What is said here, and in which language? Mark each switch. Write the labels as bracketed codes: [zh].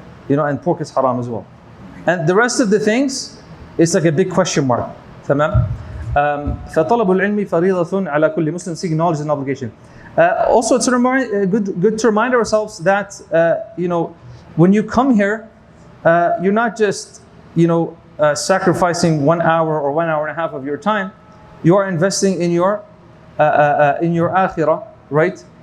[en] And pork is haram as well. And the rest of the things, it's like a big question mark. [ar] تمام? فطلب العلم فريضة على كل مسلم. [en] Seeking knowledge is an obligation. Also, it's good to remind ourselves that when you come here, you're not just sacrificing 1 hour or 1 hour and a half of your time. You are investing in your akhirah, right?